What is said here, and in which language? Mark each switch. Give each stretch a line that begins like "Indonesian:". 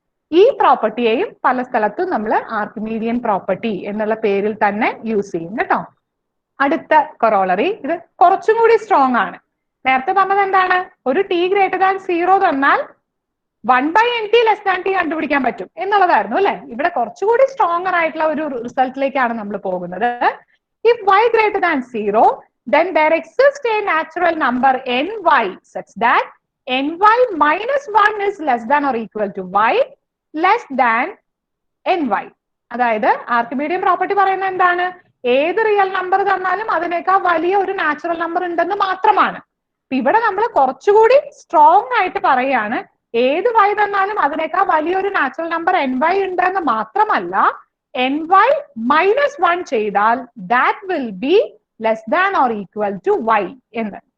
Malayalam: ഈ പ്രോപ്പർട്ടിയെയും പല സ്ഥലത്തും നമ്മൾ ആർക്കിമീഡിയൻ പ്രോപ്പർട്ടി എന്നുള്ള പേരിൽ തന്നെ യൂസ് ചെയ്യും കേട്ടോ. അടുത്ത കൊറോളറി ഇത് കുറച്ചും കൂടി സ്ട്രോങ് ആണ്. നേരത്തെ പറഞ്ഞത് എന്താണ്? ഒരു ടി ഗ്രേറ്റർ ദാൻ 0 തന്നാൽ 1/nt ലെസ് ദാൻ ടി കണ്ടുപിടിക്കാൻ പറ്റും എന്നുള്ളതായിരുന്നു അല്ലെ. ഇവിടെ കുറച്ചുകൂടി സ്ട്രോങ്ങർ ആയിട്ടുള്ള ഒരു റിസൾട്ടിലേക്കാണ് നമ്മൾ പോകുന്നത്.
English: If y greater than 0, then there exists a natural number ny such that ny minus 1 is less than or equal to y less than ny.
Malayalam: അതായത് ആർക്കിമീഡിയൻ പ്രോപ്പർട്ടി പറയുന്നത് എന്താണ്? ഏത് റിയൽ നമ്പർ തന്നാലും അതിനേക്കാൾ വലിയ ഒരു നാച്ചുറൽ നമ്പർ ഉണ്ടെന്ന് മാത്രമാണ്. ഇവിടെ നമ്മൾ കുറച്ചുകൂടി സ്ട്രോങ് ആയിട്ട് പറയാണ്, ഏത് y തന്നാലും അതിനേക്കാൾ വലിയൊരു നാച്ചുറൽ നമ്പർ ny ഉണ്ടെന്ന് മാത്രമല്ല, ny minus 1 ചെയ്താൽ
English: that will be less than or equal to y
Malayalam: എന്ന്.